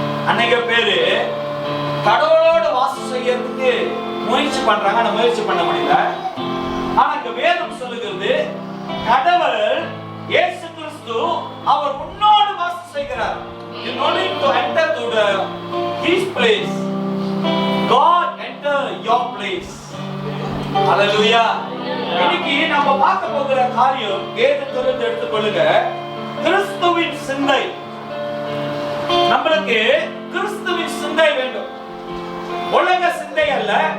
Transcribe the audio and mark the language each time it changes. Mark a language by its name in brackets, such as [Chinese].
[Tamil] அநேக பேரு கடவுளோடு வாசம் செய்யறதுக்கு முயற்சி பண்றாங்க, ஆனா முயற்சி பண்ண முடியல. ஆனா இங்க வேதம் சொல்லுகிறது, கடவுள் இயேசு கிறிஸ்து அவர் உன்னோடு வாசம் செய்கிறார். [English] You don't need to enter to his place. God enter your place. Hallelujah. [Tamil] இன்னைக்கு நம்ம பார்க்க போகிற காரியம் வேதத்திலிருந்து எடுத்துக்கொள்ளுங்க, கிறிஸ்துவின் சிந்தை. நம்மளுக்கு கிறிஸ்துவின் சிந்தை வேண்டும். உலக சிந்தை அல்ல.